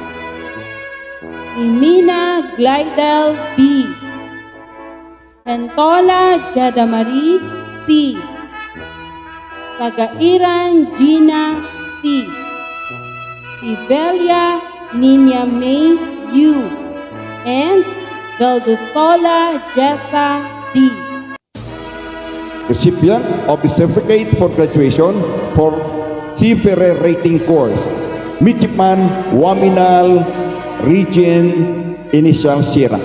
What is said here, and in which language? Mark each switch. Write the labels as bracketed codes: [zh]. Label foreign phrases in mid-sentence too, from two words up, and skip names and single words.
[en] Imina Glidel B. Pentola Jadamari C. Sagairan Gina C. Sibelia Nina May U. And Valdesola Jessa D. Recipient of the Certificate for Graduation for Seafarer Rating Course, Midshipman Waminal Region Initial Sierra.